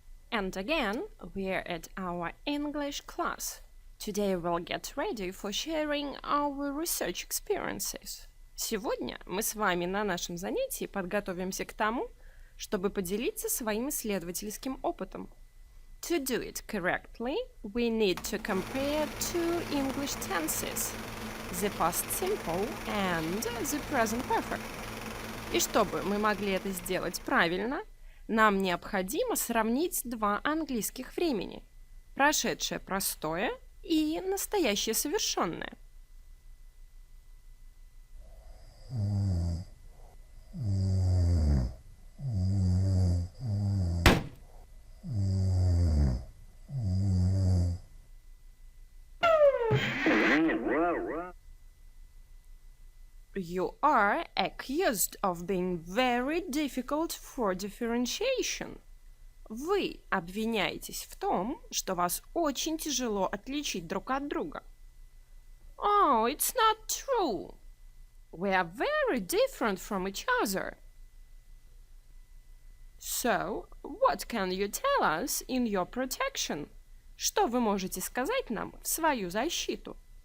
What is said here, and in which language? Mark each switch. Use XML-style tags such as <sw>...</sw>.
<en>And again, we're at our English class. Today we'll get ready for sharing our research experiences.</en> <ru>Сегодня мы с вами на нашем занятии подготовимся к тому, чтобы поделиться своим исследовательским опытом.</ru> <en>To do it correctly, we need to compare two English tenses, the past simple and the present perfect.</en> <ru>И чтобы мы могли это сделать правильно, нам необходимо сравнить два английских времени – прошедшее простое и настоящее совершенное.</ru> <en>You are accused of being very difficult for differentiation.</en> <ru>Вы обвиняетесь в том, что вас очень тяжело отличить друг от друга.</ru> <en>Oh, it's not true. We are very different from each other. So, what can you tell us in your protection?</en> <ru>Что вы можете сказать нам в свою защиту?</ru>